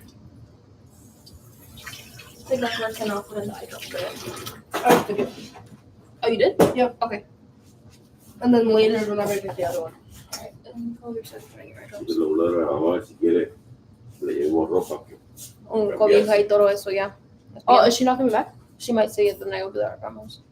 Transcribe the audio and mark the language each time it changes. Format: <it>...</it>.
<en>I think that's where I sent off when I dropped it. I took it. Oh, you did? Yep. Okay. And then later whenever I get the other one. All right. And color says right here.</en> <es>Entonces lo hablaron a mamá si quiere, le llevo ropa. Un cobija y todo eso, yeah.</es> <en>Oh, is she not coming back? She might say it the night over there at grandma's.</en>